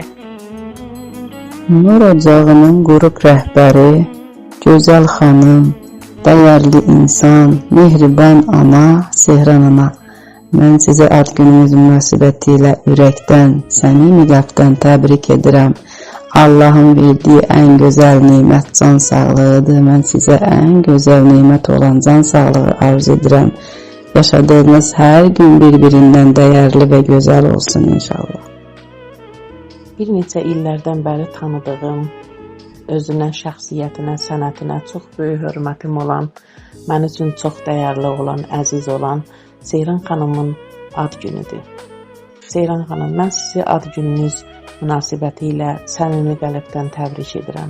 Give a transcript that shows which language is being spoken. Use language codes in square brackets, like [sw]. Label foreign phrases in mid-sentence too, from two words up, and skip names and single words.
[az] Nur Ocağı'nın qrup rəhbəri, gözəl xanım, dəyərli insan, mehriban ana, Sehran ana. Mən sizi ad gününüz münasibətilə ürəkdən, səmimi qəlbdən təbrik edirəm. [tr] Allah'ın verdiği en güzel nimet can sağlığıdır. [az] Mən sizə [tr] en güzel nimet [az] olan can sağlığı arzu edirəm. [tr] Yaşadığınız her gün birbirinden değerli ve güzel olsun inşallah. [az] Bir neçə illərdən bəri tanıdığım, özünə, şəxsiyyətinə, sənətinə çox böyük hörmətim olan, mən üçün çox dəyərli olan, əziz olan Seyran xanımın ad günüdür. Seyran xanım, mən sizi ad gününüz münasibətilə səmimi qəlbdən təbrik edirəm.